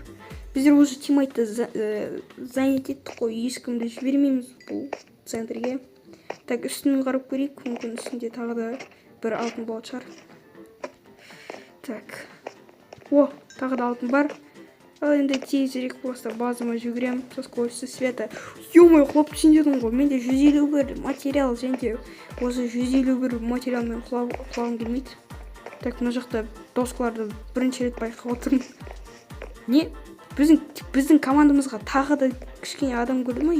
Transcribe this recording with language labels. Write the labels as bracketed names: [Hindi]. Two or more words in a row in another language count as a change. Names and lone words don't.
[Kazakh] Біздер уже тиммейтті занять еттік қой. Ешкімді жібермейміз бұл центрге. Так, үстінен қарап көрейік. Мүмкін үстінде тағы да бір алтын болатын шығар. Так. О, тағы да алтын бар. Ал енді тезірек просто базыма жүгірем. [Russian] Со скоростью света. [Kazakh] Ё-моё, құлап түсіндердің ғой. Менде 151 материал және осы 151 материалмен құлағым келмейді. Так, мына жақта доскаларды бірінші рет байқап отырмын. Не? Біздің командамызға тағы да кішкене адам көрді ма?